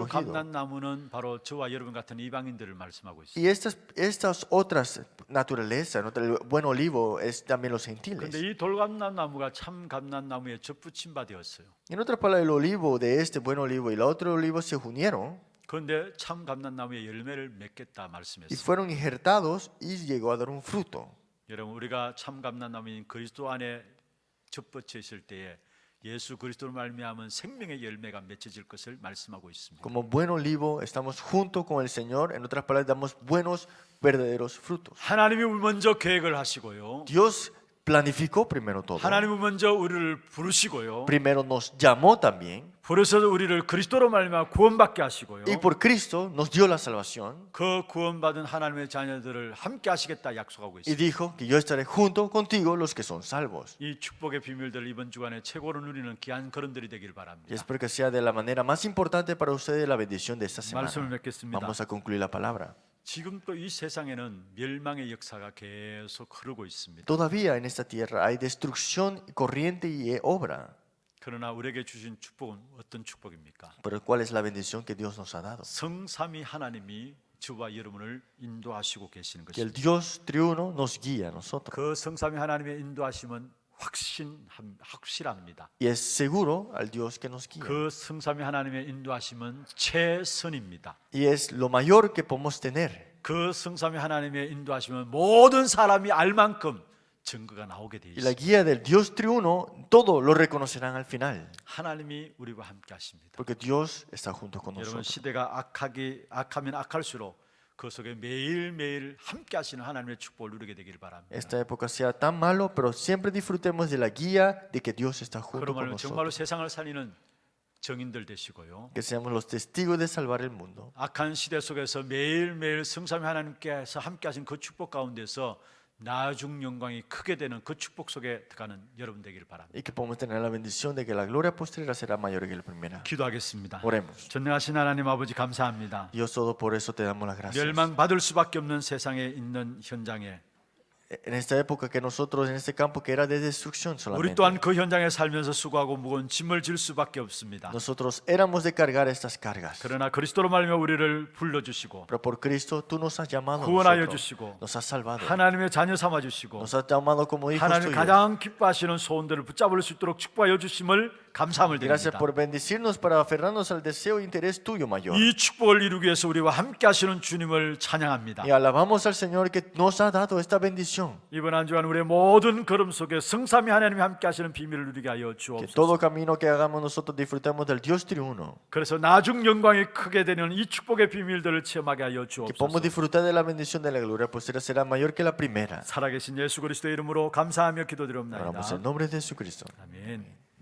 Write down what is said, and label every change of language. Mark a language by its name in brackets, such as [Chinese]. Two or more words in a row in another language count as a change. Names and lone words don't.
[Korean] 돌감람나무는 바로 저와 여러분 같은 이방인들을 말씀하고 있어요. [Spanish] Y estas otras naturalezas, ¿no? El buen olivo es también los [Korean] 그런데 [Spanish] gentiles. [Korean] 이 돌감람나무가 참 감람나무에 접붙임 바 되었어요. [Spanish] En otras palabras, el olivo de este buen olivo y el otro olivo se unieron [Korean] 그런데 참 감람나무에 열매를 맺겠다 [Spanish] y [Korean] 말씀했어요. [Spanish] fueron injertados y llegó a dar un fruto. [Korean] 여러분 우리가 참 감람나무인 그리스도 안에 접붙여 있을 때에 예수 그리스도로 말미암은 생명의 열매가 맺혀질 것을 말씀하고 있습니다. [Spanish] Como buen olivo, estamos junto con el Señor. En otras palabras, damos buenos, verdaderos frutos. [Korean] 하나님이 먼저 계획을 하시고요. [Spanish] Dios planificó primero todo. [Korean] 하나님은 먼저 우리를 부르시고요. [Spanish] Primero nos llamó también. [Korean] 부르셔서 우리를 그리스도로 말미암아 구원받게 하시고요. [Spanish] Y por Cristo nos dio la salvación. [Korean] 그 구원받은 하나님의 자녀들을 함께 하시겠다 약속하고 [Spanish] Y [Korean] 있습니다. [Spanish] dijo que yo estaré junto contigo los que son salvos. [Korean] 이 축복의 비밀들 이번 주간에 최고로 누리는 귀한 걸음들이 되길 [Spanish] Y [Korean] 바랍니다. [Spanish] espero que sea de la manera más importante para ustedes la bendición de esta [Korean] 말씀을 [Spanish] semana. [Korean] 맺겠습니다. [Spanish] Vamos a concluir la palabra. [Korean] 지금 또 이 세상에는 멸망의 역사가 계속 흐르고 있습니다. [Spanish] Todavía en esta tierra hay destrucción, corriente y obra. [Korean] 그러나 우리에게 주신 축복은 어떤 축복입니까? [Spanish] Pero ¿cuál es la bendición que Dios nos ha dado? [Korean] 성삼위 하나님이 저와 여러분을 인도하시고 계시는 [Spanish] Que el [Korean] 것입니다. [Spanish] Dios triuno nos guía a nosotros. [Korean] 그 성삼위 하나님의 인도하심은 확실합니다. [Spanish] Y es seguro al Dios que nos guía. [Korean] 그 성삼위 하나님의 인도하심은 최선입니다. [Spanish] Y es lo mayor que podemos tener. [Korean] 그 성삼위 하나님의 인도하심은 모든 사람이 알 만큼 증거가 나오게 돼 [Spanish] Y la [Korean] 있습니다. [Spanish] guía del Dios triuno, todos lo reconocerán al final. [Korean] 하나님이 우리와 함께 하십니다. [Spanish] Porque Dios está junto con [Korean] 여러분 [Spanish] nosotros. [Korean] 시대가 악하면 악할수록 그 속에 매일매일 함께 하시는 하나님의 축복을 누리게 되기를 바랍니다. [Spanish] Esta época sea tan malo, pero siempre disfrutemos de la guía de que Dios está junto con [Korean] 그러면 정말로 [Spanish] nosotros. [Korean] 세상을 살리는 정인들 되시고요. [Spanish] Que seamos los testigos de salvar el mundo. [Korean] 악한 시대 속에서 매일매일 성삼위 하나님께서 함께 하신 그 축복 가운데서 나중 영광이 크게 되는 그 축복 속에 들어가는 여러분 되기를 바랍니다. [Spanish] Y que podamos tener la bendición de que la gloria posterior será mayor que la primera. [Korean] 기도하겠습니다. [Spanish] Oremos. [Korean] 전능하신 하나님 아버지 감사합니다. [Spanish] Dios todo, por eso te damos las gracias. [Korean] 멸망받을 수밖에 없는 세상에 있는 현장에 [Spanish] En esta época que nosotros, en este campo que era de destrucción [Korean] 우리 [Spanish] solamente, [Korean] 또한 그 현장에 살면서 수고하고 무거운 짐을 질 수밖에 없습니다. [Spanish] nosotros éramos de cargar estas cargas. [Korean] 그러나 그리스도로 말미암아 우리를 불러주시고 [Spanish] Pero por Cristo tú nos has llamado, a [Korean] 구원하여 [Spanish] nosotros, [Korean] 주시고 [Spanish] nos has salvado, [Korean] 하나님의 자녀 삼아 주시고 [Spanish] nos has llamado como hijos [Korean] 하나님 [Spanish] tuyos. [Korean] 가장 기뻐하시는 소원들을 붙잡을 수 있도록 축복하여 주심을 감사함을 [Spanish] Gracias [Korean] 드립니다. [Spanish] por bendecirnos para aferrarnos al deseo e interés tuyo mayor. [Korean] 이 축복을 이루기 위해서 우리와 함께 하시는 주님을 찬양합니다. [Spanish] Y alabamos al Señor que nos ha dado esta bendición. [Korean] 이번 한 주간 우리의 모든 걸음 속에 성삼위 하나님이 함께 하시는 비밀을 누리게 하여 [Spanish] Que [Korean] 주옵소서. [Spanish] todo camino que hagamos nosotros disfrutemos del Dios triuno. [Korean] 그래서 나중 영광이 크게 되는 이 축복의 비밀들을 체험하게 하여 [Spanish] Que podamos [Korean] 주옵소서. [Spanish] disfrutar de la bendición de la gloria posterior será mayor que la primera. [Korean] 살아계신 예수 그리스도의 이름으로 감사하며 [Spanish] Oramos en [Korean] 기도드립니다. [Spanish] nombre de Jesucristo. [Korean] 아멘.